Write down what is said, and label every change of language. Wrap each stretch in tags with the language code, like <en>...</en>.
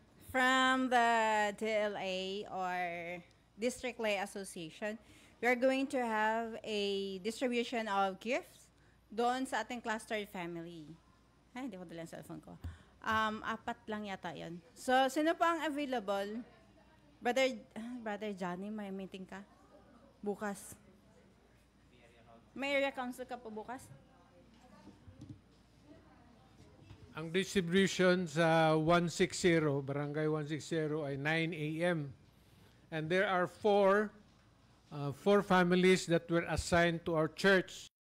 <en>From the DLA or District Lay Association, we are going to have a distribution of gifts</en> <tl>doon sa ating</tl> <en>cluster family.</en> <tl>Ay, hindi ko dala ang cellphone ko. 4 lang yata yun. So, sino pa ang available? Brother Johnny, may meeting ka? Bukas. May area council ka po bukas? Ang distribution sa 160, Barangay 160 ay 9 a.m.</tl> <en>And there are four families that were assigned to our church</en>